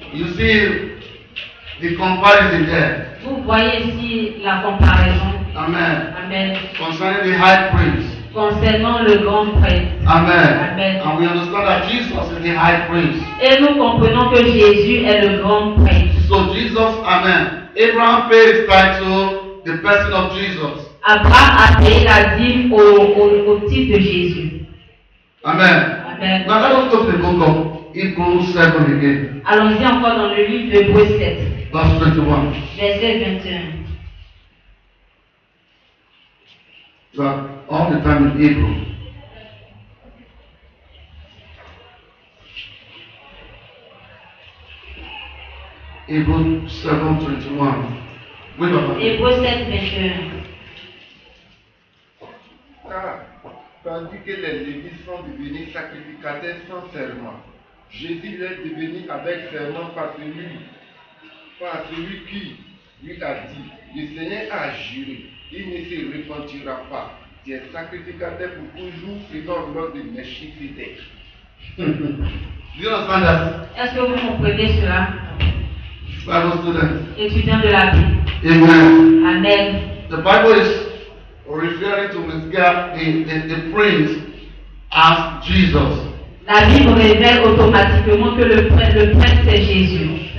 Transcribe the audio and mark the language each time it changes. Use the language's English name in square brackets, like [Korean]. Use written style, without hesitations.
[English] You see the comparison there. [French] Vous voyez ici la comparaison. Amen. Amen. [English] Concerning the high priest. [French] Concernant le grand prêtre. Amen. Amen. [English] And we understand that Jesus is the high priest. [French] Et nous comprenons que Jésus est le grand prêtre. [English] So Jesus, amen. Abraham paid his tithe to the person of Jesus. [French] Abraham a payé la dîme au titre de Jésus. Amen. Amen. [English] Now let us go to the book of Hebrews 7 again. [French] Allons-y encore dans le livre de Hébreux 7, [English] Verse 21. [French] verset 21. [English] So all the time in Hebrew. Hebrews 7:21. Wait a minute. [French] Hébreux 7, 21. Car, tandis que les Lévites sont devenus sacrificateurs sans serment, Jésus l'est devenu avec serment par celui qui lui a dit, le Seigneur a juré, il ne se repentira pas. Tu es sacrificateur pour toujours selon l'ordre de Melchisedec. [English] Do you understand that? [French] Est-ce que vous comprenez cela? [English] Bible student. [French] Étudiant de la Bible. Amen. Amen. [English] The Bible is referring to the prince as Jesus. [French] La Bible révèle automatiquement que le prêtre c'est Jésus.